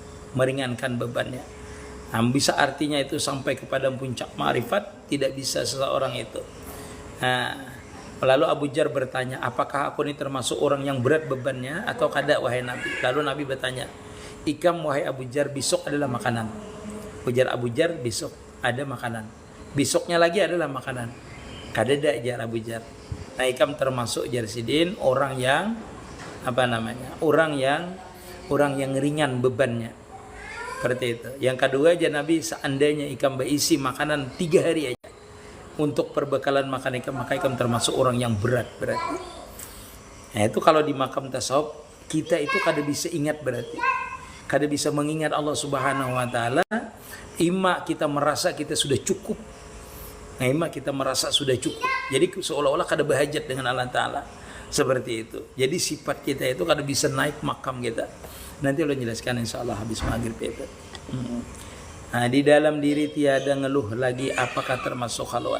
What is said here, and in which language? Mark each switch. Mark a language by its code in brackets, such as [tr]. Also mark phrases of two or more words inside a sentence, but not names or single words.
[id] Nah, bisa artinya itu sampai kepada puncak ma'rifat tidak bisa seseorang itu. Nah, lalu Abu Dzar bertanya, apakah aku ini termasuk orang yang berat bebannya atau kada wahai Nabi? Lalu Nabi bertanya, ikam wahai Abu Dzar besok adalah makanan. Ujar Abu Dzar besok ada makanan. Besoknya lagi adalah makanan. [bjn] Kadada jar Abu Dzar. [id] Nah, ikam termasuk [bjn] jar sidin [id] orang yang Orang yang ringan bebannya. Seperti itu. Yang kedua aja Nabi, seandainya ikam berisi makanan 3 hari aja untuk perbekalan makan ikam, maka ikam termasuk orang yang berat berarti. Nah, itu kalau di makam tasawuf kita itu kada bisa ingat berarti. Kada bisa mengingat Allah [ar] سبحانه وتعالى. [id] Ima kita merasa kita sudah cukup. Nah, ima kita merasa sudah cukup. Jadi seolah-olah kada berhajat dengan Allah taala. Seperti itu. Jadi sifat kita itu kada bisa naik makam kita. Nanti Allah jelaskan insyaallah habis maghrib itu. Nah, di dalam diri tiada ngeluh lagi apakah termasuk khalwat.